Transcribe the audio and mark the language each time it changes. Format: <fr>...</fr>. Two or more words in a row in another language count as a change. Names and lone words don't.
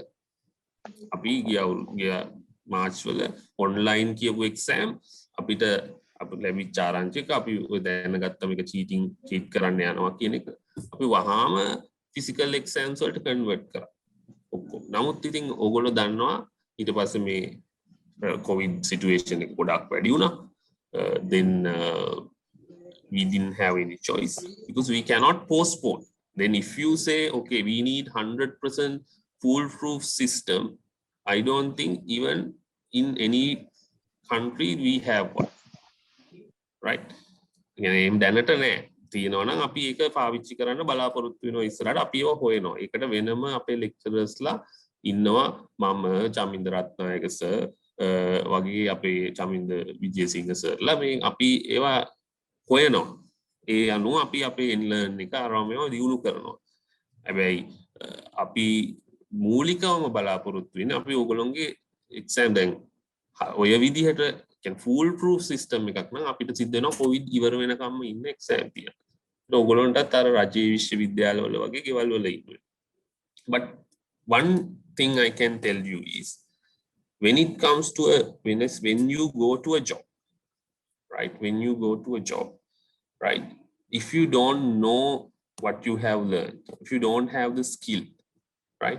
<si>අපි ගියා මාර්ච් වල online කියපු exam අපිට ලැබිච්ච ආරංචික අපි ඔය දැනගත්ත මේක cheat කරන්න යනවා කියන එක අපි වහාම</si> <en>physical exams</en> <si>වලට convert කරා. ඔක්කොම. නමුත් ඉතින් ඕගොල්ලෝ දන්නවා ඊට පස්සේ මේ</si> <en>COVID situation</en> <si>එක ගොඩක් වැඩි වුණා.</si> <en>Then we didn't have any choice because we cannot postpone. Then if you say, okay, we need 100% foolproof system, I don't think even in any country we have one. Right?</en> <si>එහෙනම් දැනට නෑ. තියෙනවා නම් අපි ඒක පාවිච්චි කරන්න බලාපොරොත්තු වෙනවා ඉස්සරහට අපි ඒව හොයනවා. ඒකට වෙනම අපේ lecturers-ලා ඉන්නවා. මම චමින්ද රත්නායක සර් වගේ අපේ චමින්ද විජේසිංහ සර්ලා මේ අපි ඒවා හොයනවා. ඒ අනුව අපි අපේ learn එක ආරම්භයම දියුණු කරනවා. හැබැයි අපි මූලිකවම බලාපොරොත්තු වෙන්නේ අපි ඕගොල්ලෝගේ exam දැන් ඔය විදිහට කියන්නේ</si> <en>full proof system</en> <si>එකක් නම් අපිට සිද්ධ වෙනවා covid ඉවර වෙනකම්ම ඉන්න exam තියන්න. ඒක ඕගොල්ලන්ටත් අර රජයේ විශ්වවිද්‍යාලවල වගේ ගෙවල් වල ඉන්න.</si> <en>But one thing I can tell you is when it comes to when you go to a job, right? When you go to a job, right? If you don't know what you have learned, if you don't have the skill, right?</en>